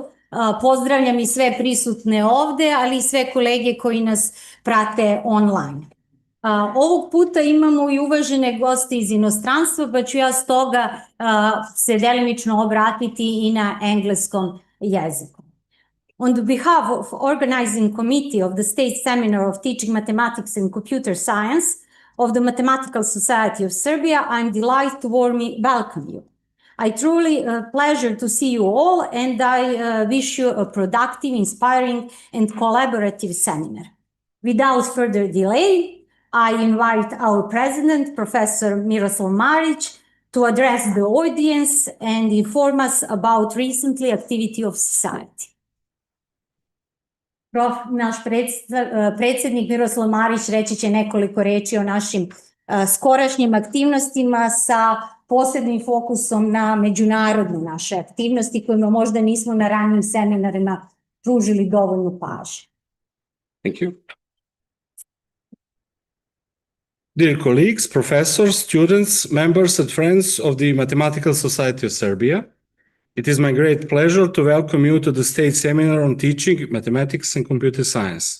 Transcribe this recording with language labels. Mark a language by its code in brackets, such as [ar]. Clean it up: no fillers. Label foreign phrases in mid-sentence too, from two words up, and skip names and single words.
[sr] Pozdravljam i sve prisutne ovde, ali i sve kolege koji nas prate online. Ovog puta imamo i uvažene goste iz inostranstva, pa ću ja stoga se delimično obratiti i na engleskom jeziku. [en] On the behalf of organizing committee of the State Seminar of Teaching Mathematics and Computer Science of the Mathematical Society of Serbia, I'm delighted to warmly welcome you. I truly pleasure to see you all, and I wish you a productive, inspiring, and collaborative seminar. Without further delay, I invite our president, Professor Miroslav Marić, to address the audience and inform us about recently activity of society. [sr] Naš predsjednik Miroslav Marić reći će nekoliko reči o našim skorašnjim aktivnostima sa posebnim fokusom na međunarodne naše aktivnosti kojima možda nismo na ranijim seminarima pružili dovoljnu pažnju. [en] Thank you. Dear colleagues, professors, students, members and friends of the Mathematical Society of Serbia, it is my great pleasure to welcome you to the State Seminar on Teaching Mathematics and Computer Science.